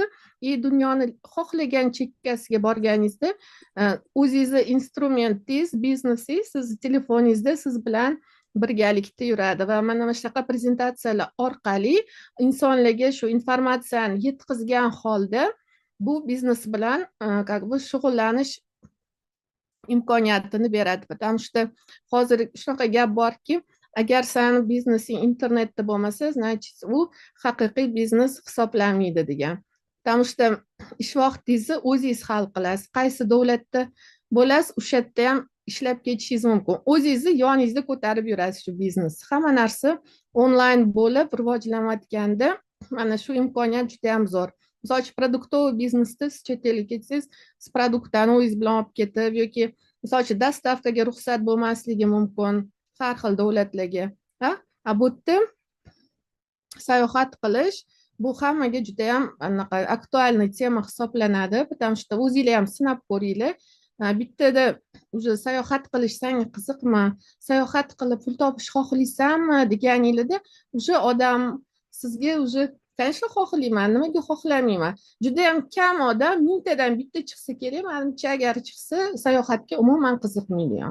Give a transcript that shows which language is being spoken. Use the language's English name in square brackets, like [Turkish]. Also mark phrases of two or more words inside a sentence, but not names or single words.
[Uzbek] Dunyoni xohlagan chekkasiga borganingizda o'zingizni instrumentingiz, biznesingiz siz telefoningizda siz bilan birgalikda yuradi va mana shunaqa prezentatsiyalar orqali insonlarga shu informatsiyani yetkazgan holda bu biznes bilan [Russian] как бы [Uzbek] shug'ullanish imkoniyatini beradi. [Russian] Потому что [Uzbek] hozir shunaqa gap borki, agar seni biznesing internetda bo'lmasa, значит u haqiqiy biznes hisoblanmaydi degan. [Russian] Потому что [Uzbek] ish vaqtingizni o'zingiz hal qilasiz. Qaysi davlatda bo'lasiz, o'sha yerda ham ishlab ketishingiz mumkin. O'zingizni yoningizda ko'tarib yurasiz shu biznesni. Hamma narsa onlayn bo'lib rivojlanayotganda mana shu imkoniyat juda ham zo'r. Misol uchun produktoviy biznesda siz chet elga ketsangiz, siz produktni o'zingiz bilan olib ketib yoki misol uchun dostavkaga ruxsat bo'lmasligi mumkin har xil davlatlarga. Bu yerda sayohat qilish bu hammaga juda ham anaqa aktualniy tema hisoblanadi, [Russian] потому что [Uzbek] o'zinglar ham sinab ko'ringlar. Bittada уже sayohat qilish senga qiziqmi, sayohat qilib pul topish xohlaysanmi deganinglarda уже odam sizga [Russian] уже конечно [Uzbek] xohlayman, nimaga xohlamayman. Juda ham kam odam mingtadan bitta chiqsa kerak, menimcha agar chiqsa sayohatga umuman qiziqmaydi.